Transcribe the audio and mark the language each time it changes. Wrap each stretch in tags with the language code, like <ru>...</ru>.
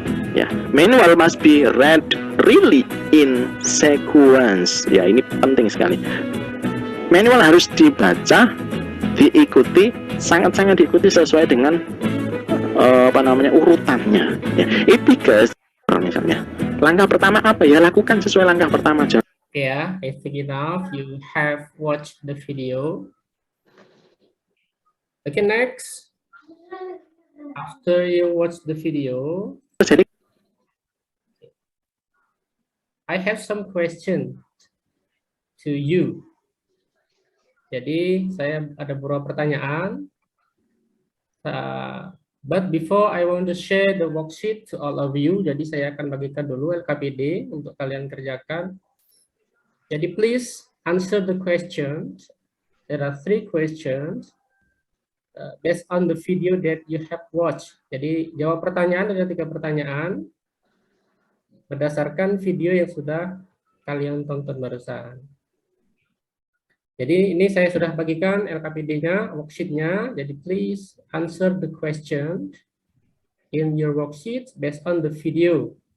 <en>Ya, manual must be read really in sequence.</en> <id>Ya, ini penting sekali. Manual harus dibaca, diikuti, sangat-sangat diikuti sesuai dengan urutannya. Ya,</id> <en>it because</en> <id>misalnya langkah pertama apa ya, lakukan sesuai langkah pertama aja.</id> <en>Yeah, I think enough. You have watched the video. Okay, next. After you watch the video,</en> <id>Jadi</id> <en>I have some question to you.</en> <id>Jadi saya ada beberapa pertanyaan.</id> <en>But before I want to share the worksheet to all of you,</en> <id>jadi saya akan bagikan dulu LKPD untuk kalian kerjakan. Jadi</id> <en>please answer the questions. There are 3 questions based on the video that you have watched.</en> <id>Jadi jawab pertanyaan, ada 3 pertanyaan berdasarkan video yang sudah kalian tonton barusan. Jadi ini saya sudah bagikan LKPD-nya, worksheet-nya. Jadi</id> <en>please answer the question in your worksheet based on the video.</en>